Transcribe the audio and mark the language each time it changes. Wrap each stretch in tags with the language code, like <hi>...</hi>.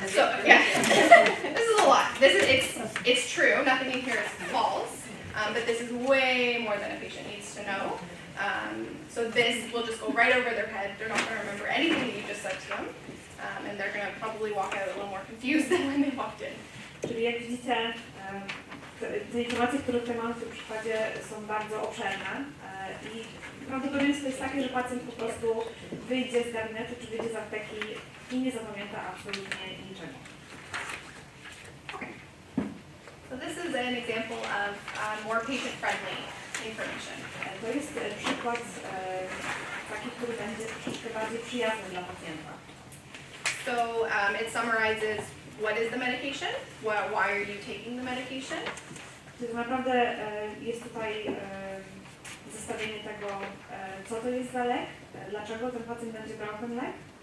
<en>So yeah, this is a lot. It's true. Nothing in here is false, but this is way more than a patient needs to know. So this will just go right over their head. They're not going to remember anything that you just said to them, and they're going to probably walk out a little more confused than when they walked in.</en> <pl>Czyli jak widzicie, te informacje, które tutaj mamy w tym przykładzie, są bardzo obszerne i prawdopodobieństwo jest takie, że pacjent po prostu wyjdzie z gabinetu czy wyjdzie z apteki i nie zapamięta absolutnie niczego.</pl> <en>So this is an example of more patient-friendly information.</en> <pl>To jest przykład taki, który będzie troszeczkę bardziej przyjazny dla pacjenta.</pl> <en>So it summarizes what is the medication, why are you taking the medication,</en> <pl>Czyli tak naprawdę jest tutaj zestawienie tego, co to jest za lek, dlaczego ten pacjent będzie brał ten lek.</pl>